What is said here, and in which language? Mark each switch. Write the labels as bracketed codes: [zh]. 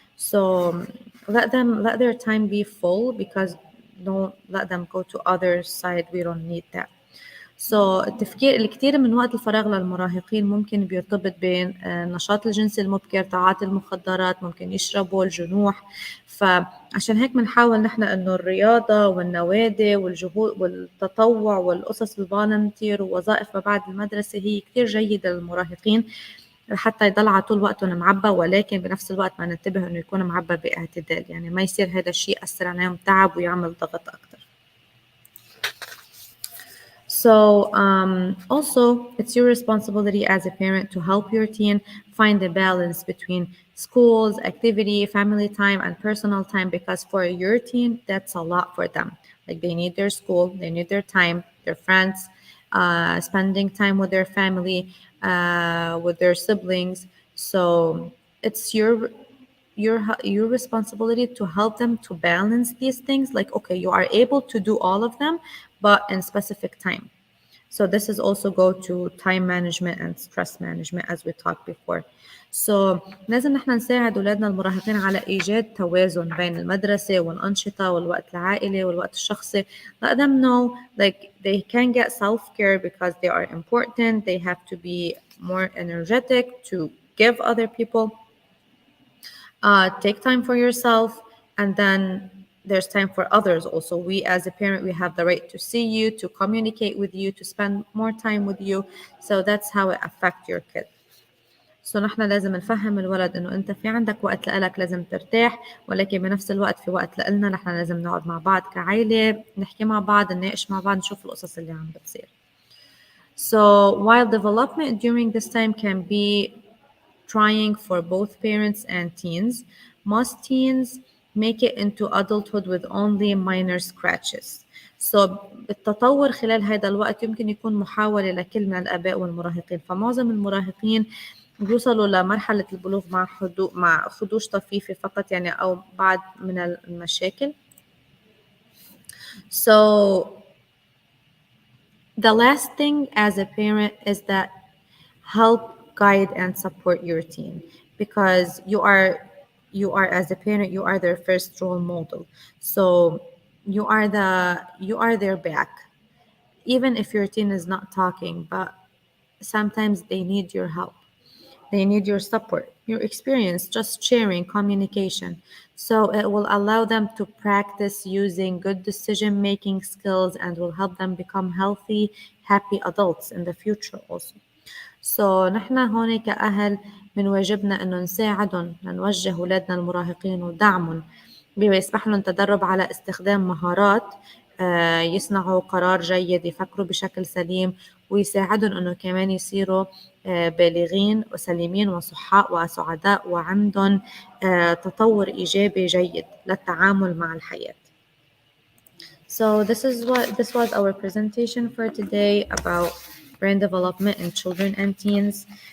[en] So let their time be full, because don't let them go to other side. We don't need that. [ar] التفكير الكثير من وقت الفراغ للمراهقين ممكن بيرتبط بين النشاط الجنسي المبكر، تعاطي المخدرات، ممكن يشربوا الجنوح. فعشان هيك بنحاول نحن إنه الرياضة والنوادي والجهود والتطوع والقصص الفالنتير ووظائف ما بعد المدرسة هي كثير جيدة للمراهقين، حتى يضل على طول وقتهم معبى، ولكن بنفس الوقت ما ننتبه إنه يكون معبى باعتدال، يعني ما يصير هذا الشيء يأثر عليهم تعب ويعمل ضغط أكتر. [en] So also, it's your responsibility as a parent to help your teen find a balance between schools, activity, family time, and personal time, because for your teen, that's a lot for them. Like they need their school, they need their time, their friends, spending time with their family, with their siblings. So it's your responsibility to help them to balance these things. Like, okay, you are able to do all of them, but in specific time. So this is also go to time management and stress management, as we talked before. [ar] So لازم نحن نساعد أولادنا المراهقين على إيجاد توازن بين المدرسة والأنشطة والوقت العائلي والوقت الشخصي. [en] Let them know like they can get self-care because they are important. They have to be more energetic to give other people. Take time for yourself, and then there's time for others also. We as a parent, we have the right to see you, to communicate with you, to spend more time with you. So that's how it affects your kid. [ar] So نحن لازم نفهم الولد انه انت في عندك وقت لإلك، لازم ترتاح، ولكن بنفس الوقت في وقت لإلنا، نحن لازم نقعد مع بعض كعائلة، نحكي مع بعض، نناقش مع بعض، نشوف القصص اللي عم بتصير. [en] So while development during this time can be trying for both parents and teens, most teens make it into adulthood with only minor scratches. [ar] So التطور خلال هذا الوقت يمكن يكون محاولة لكل من الآباء والمراهقين. فمعظم المراهقين بيوصلوا لمرحلة البلوغ مع خدوش طفيفة فقط، يعني أو بعض من المشاكل. [en] So the last thing as a parent is that help guide and support your teen, because you are as a parent, you are their first role model. So you are their back, even if your teen is not talking, but sometimes they need your help, they need your support, your experience, just sharing, communication. So it will allow them to practice using good decision making skills and will help them become healthy, happy adults in the future also. [ar] So نحن هون كأهل من واجبنا إنه نساعدهم، نوجه أولادنا المراهقين ودعمهم بما يسمح لهم تدرب على استخدام مهارات يصنعوا قرار جيد، يفكروا بشكل سليم، ويساعدهم إنه كمان يصيروا بالغين وسليمين وصحاء وسعداء وعندهم تطور إيجابي جيد للتعامل مع الحياة. [en] So this was our presentation for today about brain development in children and teens.